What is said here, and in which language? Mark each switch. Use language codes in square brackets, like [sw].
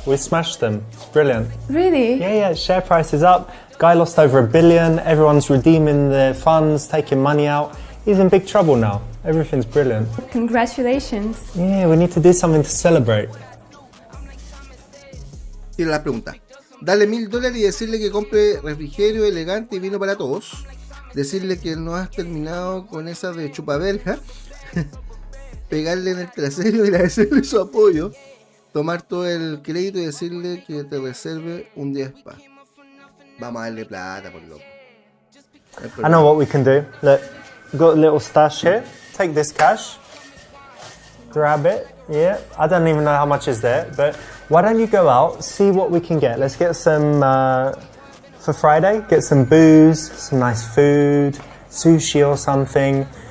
[en] We smashed them. It's brilliant. Really? Yeah, share price is up. Guy lost over $1 billion. Everyone's redeeming their funds, taking money out. He's in big trouble now. Everything's brilliant. Congratulations. Yeah, we need to do something to celebrate. [es] Tiene la pregunta. Darle $1000 y decirle que compre refrigerio elegante y vino para todos. Decirle que no has terminado con esa de chupaverja. Pegarle en el trasero y agradecerle su apoyo. Tomar todo el crédito y decirle que te reserve un día spa. Vamos a darle plata, por loco. [en] I know what we can do. Look, we've got a little stash here. Take this cash. Grab it. Yeah, I don't even know how much is there, but why don't you go out, see what we can get. Let's get some, for Friday, get some booze, some nice food, sushi or something.